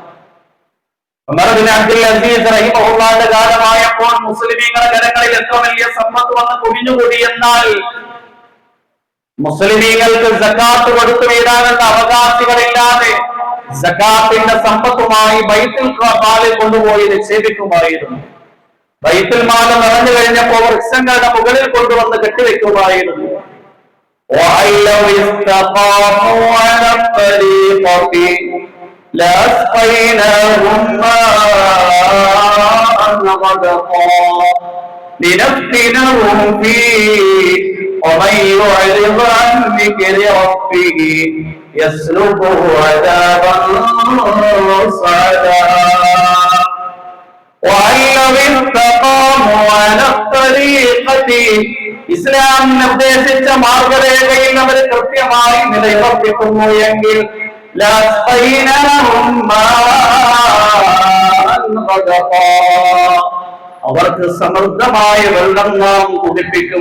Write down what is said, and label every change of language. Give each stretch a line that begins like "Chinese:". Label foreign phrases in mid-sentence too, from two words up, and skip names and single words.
Malayalam: ഉമർ ബിൻ അബ്ദുൽ അസീസ് റഹിമഹുല്ലാഹിന്റെ കാലമായപ്പോൾ മുസ്ലിമീങ്ങളുടെ കരങ്ങളിൽ എത്ര വലിയ സമ്പത്ത് വന്ന് കുവിഞ്ഞുകൂടി എന്നാൽ മുസ്ലിമീങ്ങൾക്ക് സക്കാത്ത് കൊടുത്തു വീടാനുള്ള അവകാശികളില്ലാതെ സക്കാത്തിന്റെ സമ്പത്തുമായി ബൈത്തുൽ മാലിൽ കൊണ്ടുപോയി നിക്ഷേപിക്കുമായിരുന്നു. ബൈത്തുൽ മാൽ നിറഞ്ഞു കഴിഞ്ഞപ്പോൾ വൃക്ഷങ്ങളുടെ മുകളിൽ കൊണ്ടുവന്ന് കെട്ടിവെക്കുമായിരുന്നു.
Arabic: ومن يعرض عن ذكر ربه يسلكه عذابا صعدا وأن لو استقاموا على الطريقة
Malayalam: ഇസ്ലാം നിർദ്ദേശിച്ച മാർഗരേഖയിൽ അവർ കൃത്യമായി നിലയുറപ്പിക്കുന്നു എങ്കിൽ അവർക്ക് സമൃദ്ധമായ വെള്ളം നാം കുടിപ്പിക്കും.